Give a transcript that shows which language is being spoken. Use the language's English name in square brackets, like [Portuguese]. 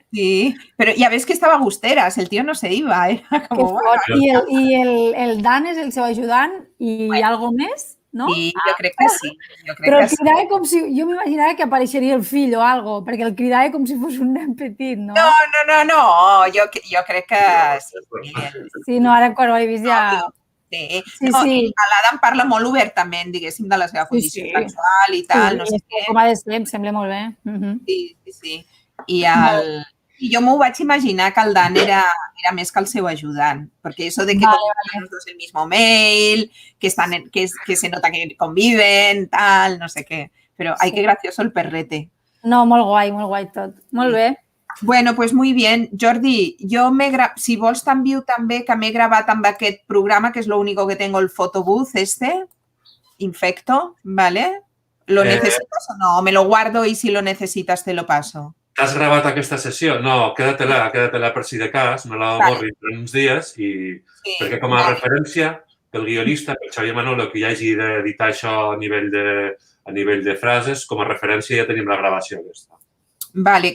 [Spanish] Sí, pero ya ves que estava a gusteras, el tío no se iba, era Que como... [Catalan] fort. I el Dan és el seu ajudant i algo més, no? Sí, jo crec que sí. Però el cridava com si... Jo m'imaginava que apareixeria el fill o algo, perquè el cridava com si fos un nen petit, no? No, jo crec que sí. Sí, no, ara quan ho he vist ja... Sí. Sí, No, sí. l'Adam parla molt obertament, diguéssim, de la seva condició sexual i tal, no sé què. Com ha de ser, em sembla molt bé. Sí. I jo m'ho vaig imaginar que el Dan era més que el seu ajudant, perquè [Spanish] eso de que conviven [Catalan] los dos el mismo mail, que se nota que conviven, tal, no sé què. Però, ai, [Spanish] que gracioso el perrete. [Catalan] No, molt guai tot. Molt bé. [Spanish] Bueno, pues muy bien. [Catalan] Jordi, si vols t'envio també que m'he gravat amb aquest programa, que és [Spanish] lo único que tengo [Catalan] el photobooth Infecto, ¿vale? [Spanish] ¿Lo necesitas o no? ¿Me lo guardo y si lo necesitas te lo paso? [Catalan] T'has gravat aquesta sessió? No, quédatela per si de cas, no la borris per uns dies perquè com a referència el guionista, el Xavier Manolo, que ja hagi d'editar això a nivell de frases, com a referència ja tenim la gravació aquesta. Vale.